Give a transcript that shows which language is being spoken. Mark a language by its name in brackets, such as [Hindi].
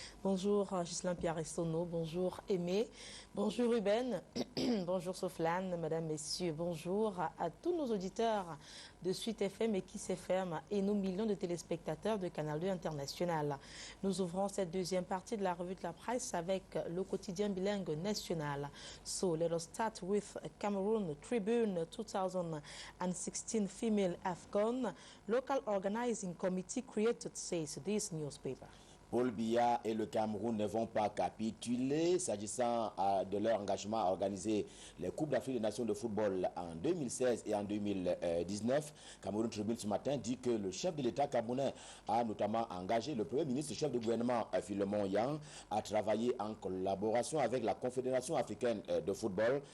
[French] Bonjour Ghislain Pierre-Essono, bonjour Aimé, bonjour Ruben, bonjour Soflan, mesdames, messieurs, bonjour à tous nos auditeurs de Suite FM et Kiss FM et nos millions de téléspectateurs de Canal 2 International. Nous ouvrons cette deuxième partie de la revue de la presse avec le quotidien bilingue national. [English] So let us start with Cameroon Tribune 2016 female AFCON local organizing committee created, says this newspaper. [French] Paul Biya et le Cameroun ne vont pas capituler s'agissant de leur engagement à organiser les Coupes d'Afrique des Nations de football en 2016 et en 2019. Cameroun Tribune ce matin dit que le chef de l'État camerounais a notamment engagé le Premier ministre, le chef de gouvernement Philemon Yang, à travailler en collaboration avec la Confédération africaine de football.